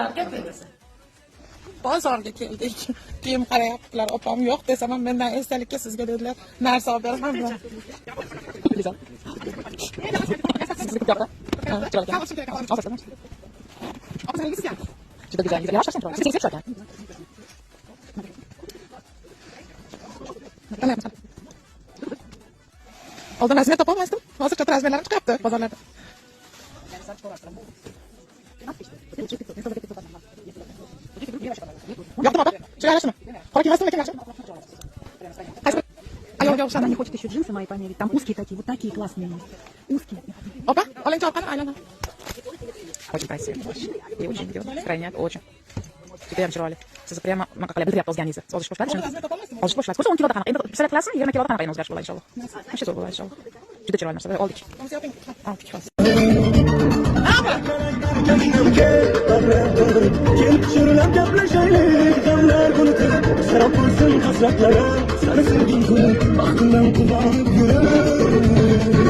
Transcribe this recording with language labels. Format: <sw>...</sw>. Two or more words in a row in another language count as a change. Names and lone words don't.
<uz>Bozorga keldik. Kiyim qarayaptilar. Opam yo'q desam ham mendan esdalikka sizga dedilar. Narsa olib beraman.</uz> <tr>Juda güzel, yavaş yavaş yavaş. Sesini çıkarken.</tr> <uz>Oldin razmer topolmasdim. Hozircha razmerlarim chiqyapti bozorlarda. Yoqdimi opa? Shu yarashmi? Qora kiymasdimi lekin yaxshi. Ayolga o'xshadi.</uz> <ru>Она не хочет еще джинсы мои померить. Там узкие такие, вот такие классные есть. Узкие.</ru> <uz>Opa, oling chopqani aylana.</uz> <ru>Очень красиво. И очень идет. Стройняк, очень.</ru> <uz>Judayam chiroyli. Siz prямо nima qilib o'zganingizni. Ozish boshladi shuni. Ozish boshladi. Ko'rsa 10 kiloda qanaqa. Endi pisat qilasizmi? 20 kiloda qanaqa o'zgarish bo'ladi inshaalloh. Hech zo'r bo'ladi inshaalloh. Juda chiroyli narsa. Oldik. Oldik. Kelib gaplashaylik, damlar unutib, sarab bo'lsin hasratlarim, seni sevgim kulib, baxtimdan quvonib yuraman.</uz>